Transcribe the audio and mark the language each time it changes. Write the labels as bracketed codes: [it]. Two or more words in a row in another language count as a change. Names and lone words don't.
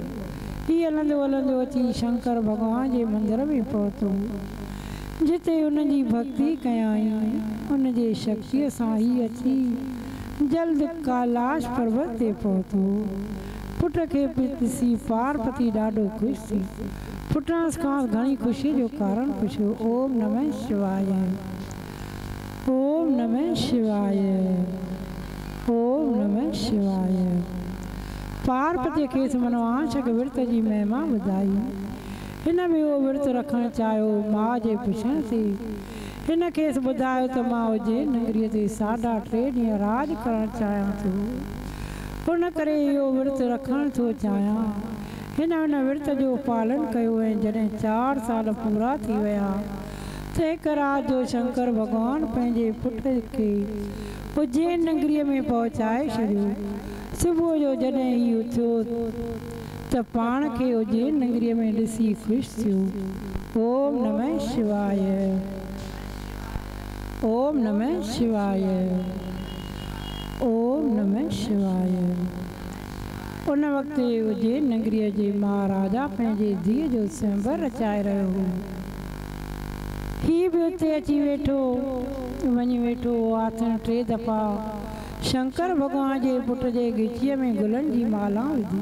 [sd] हीउ हलंदो हलंदो अची शंकर भॻवान जे मंदर में पहुतो, जिते हुनजी भक्ति कयाई। हुनजे शक्तिअ सां ई अची जल्द कैलाश पर्वत ते पहुतो। पुट खे ॾिसी पार्वती ॾाढो ख़ुशि थी। पुटण खां घणी ख़ुशी जो कारण पुछियो। [sa] ओम नमः शिवाय। ओम नमः शिवाय। ओम नमः शिवाय। [sd] पार्वतीअ खेसि मनोआंशक विर्त जी महिमा ॿुधाई। हिन में उहो विर्त रखणु चाहियो। माउ जे पुछण ते हिन खेसि ॿुधायो त मां उज्जैन नगरीअ ते 3.5 ॾींहं राज करणु चाहियां थो। हुन करे इहो विर्त रखणु थो चाहियां। हिन विर्त जो पालन कयो ऐं जॾहिं 4 साल पूरा थी विया त हिकु राति जो शंकर भॻवान पंहिंजे पुट खे उज्जैन नगरीअ में पहुचाए छॾियो। सुबुह जो जॾहिं ही उथियो त पाण खे उज्जैन नगरीअ में ॾिसी ख़ुशि थियो। [sa] ओम नमः शिवाय। ओम नमः शिवाय। ओम नमः शिवाय। [sd] उन वक़्तु उज्जैन नगरीअ जे महाराजा पंहिंजे धीअ जो स्वयंवर रचाए रहियो हो। हीउ बि उते अची वेठो वञी वेठो आथण 3 दफ़ा शंकर भॻवान जे पुट जे गिचीअ में गुलनि जी माला विधी।